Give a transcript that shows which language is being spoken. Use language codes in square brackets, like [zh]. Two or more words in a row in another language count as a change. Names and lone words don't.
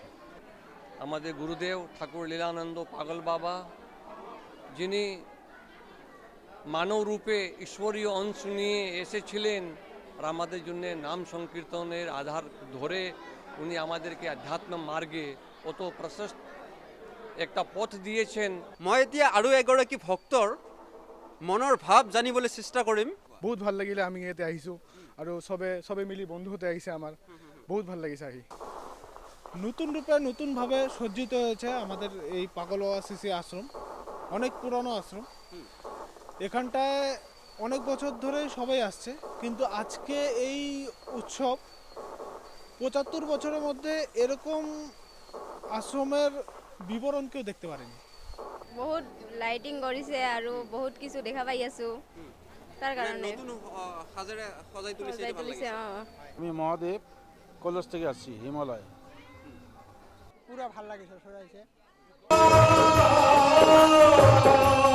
[bn] আমাদের গুরুদেব ঠাকুর লীলানন্দ পাগল বাবা, যিনি মানব রূপে ঈশ্বরীয় অংশ নিয়ে এসেছিলেন আর আমাদের জন্য নাম সংকীর্তনের আধার ধরে উনি আমাদেরকে আধ্যাত্ম মার্গে অত প্রশস্ত একটা পথ দিয়েছেন। [as] মই এতিয়া আৰু এগৰাকী ভক্তৰ মনৰ ভাৱ জানিবলৈ চেষ্টা কৰিম। বহুত ভাল লাগিলে আমি ইয়াতে আহিছোঁ আৰু চবে মিলি বন্ধুহঁতে আহিছে। আমাৰ বহুত ভাল লাগিছে আহি। [bn] নতুন রূপে নতুনভাবে সজ্জিত হয়েছে আমাদের এই পাগল বাবা শ্রী আশ্রম। অনেক পুরনো আশ্রম, এখানটায় অনেক বছর ধরে সবাই আসছে, কিন্তু আজকে এই উৎসব ৭৫ বছরের মধ্যে এরকম আশ্রমের বিবরণ কেউ দেখতে পারেনি। [as] বহুত লাইটিং কৰিছে আৰু বহুত কিছু দেখা পাই আছো, তাৰ কাৰণে সজাই তুলিছে। [bn] আমি মহাদেব কলেজ থেকে আসছি, হিমালয়। [as] পুরা ভাল লাগিছে, সজাইছে।